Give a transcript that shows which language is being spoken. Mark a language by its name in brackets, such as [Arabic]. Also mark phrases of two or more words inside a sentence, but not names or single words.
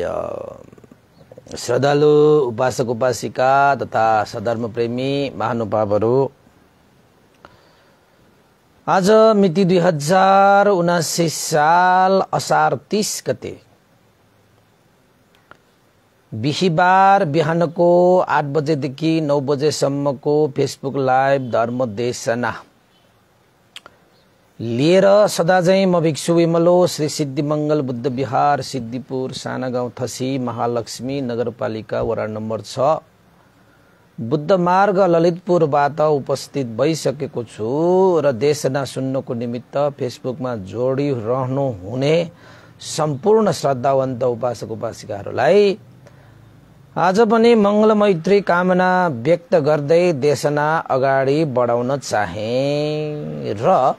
[Nepali] श्रद्धालु उपासक उपासिका तथा सधर्म प्रेमी महानुभावहरू, आज मिति 2079 साल असार 30 गते बिहिबार बिहानको 8 बजेदेखि 9 बजेसम्मको [English] Facebook Live [Nepali] धर्म देशना लिएर सदाझैं म भिक्षु विमलो श्री सिद्धिमंगल बुद्ध विहार सिद्धिपुर सानागाउँ थसी महालक्ष्मी नगरपालिका वडा नम्बर 6 बुद्ध मार्ग ललितपुरबाट उपस्थित भइसकेको छु र देशना सुन्नको निमित्त फेसबुकमा जोडिरहनु हुने सम्पूर्ण श्रद्धावन्त उपासक उपासिकाहरूलाई आज पनि मंगल मैत्री कामना व्यक्त गर्दै देशना अगाडि बढाउन चाहे र